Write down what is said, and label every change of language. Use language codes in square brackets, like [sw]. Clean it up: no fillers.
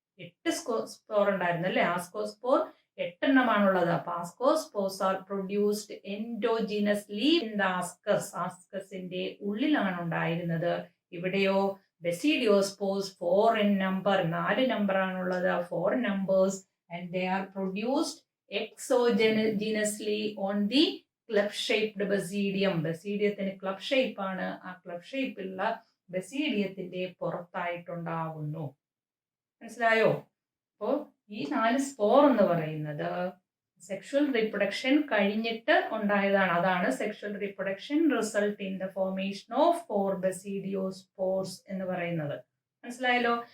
[ml] 8 spore ഉണ്ടായിരുന്നു അല്ലെ. ആസ്കോസ്പോർ 8 എണ്ണമാണുള്ളത്. [en] അപ്പൊ ascospores are produced endogenously in the ascus. [ml] ആസ്കസിന്റെ ഉള്ളിലാണ് ഉണ്ടായിരുന്നത്. ഇവിടെയോ ബസീഡിയോസ്പോർസ് [en] 4 in number, [ml] 4 നമ്പർ ആണുള്ളത്. [en] 4 numbers and they are produced exogenously on the club shaped basidium. [ml] ബസീഡിയത്തിന് club shape ആണ്. ആ ക്ലബ് ഷേപ്പുള്ള ബസീഡിയത്തിന്റെ പുറത്തായിട്ടുണ്ടാകുന്നു. മനസ്സിലായോ? അപ്പോ ഈ 4 സ്പോർ എന്ന് പറയുന്നത് സെക്ഷൽ റീപ്രൊഡക്ഷൻ കഴിഞ്ഞിട്ട് ഉണ്ടായതാണ്. [en] അതാണ് sexual reproduction result in the formation of 4 basidiospores [ml] എന്ന് പറയുന്നത്. മനസ്സിലായല്ലോ?